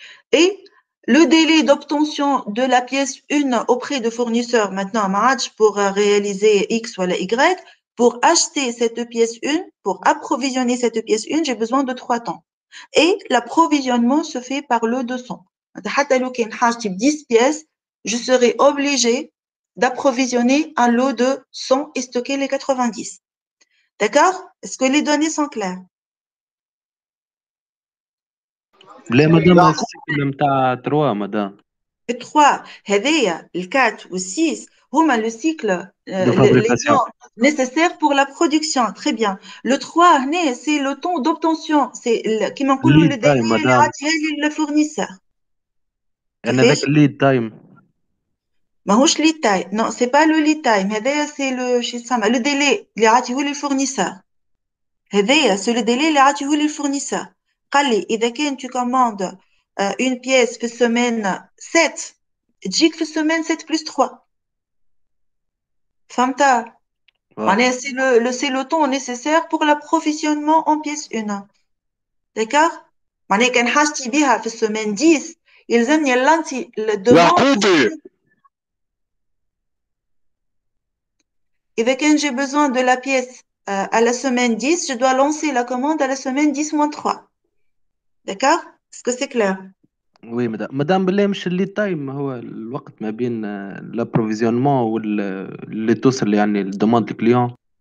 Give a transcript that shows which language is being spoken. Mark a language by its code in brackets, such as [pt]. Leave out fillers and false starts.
[fr] Et le délai d'obtention de la pièce 1 auprès de fournisseurs, maintenant un match pour réaliser X ou Y, pour acheter cette pièce 1, pour approvisionner cette pièce 1, j'ai besoin de 3 temps. Et l'approvisionnement se fait par lot de 100. 10 pièces, je serai obligé d'approvisionner un lot de 100 et stocker les 90. D'accord? Est-ce que les données sont claires? [ar] لا مدام السيكل نتاع 3 مدام. 3 هذايا ال 4 وال 6 هما [fr] le cycle les temps nécessaires pour la production. Très bien. Le 3 هنا c'est le temps d'obtention, c'est [ar] كيما نقولوا [fr] le délai اللي عطيه لي fournisseur. [ar] انا ذاك الليد تايم. [fr] ماهوش lead time. Non, c'est pas le lead time. هذايا c'est le délai اللي عطيه لي fournisseur. هذايا c'est le délai اللي عطيه لي fournisseur. [ar] قال لي إذا كان [fr] tu commandes une pièce في semaine 7 تجيك في semaine 7 plus 3. [ar] فهمت؟ معناها [fr] c'est le temps nécessaire pour l'approvisionnement en pièce 1. [ar] D'accord؟ معناها كان حاجتي بها في semaine 10 يلزمني لانتي demande. [fr] إذا كان j'ai besoin de la pièce à la semaine 10, je dois lancer la commande à la semaine 10-3. D'accord? Est-ce que c'est clair? [ar] وي مدام بالله مش الليد تايم هو الوقت ما بين الابروفيزيونمون واللي توصل يعني الدوموند الكليون.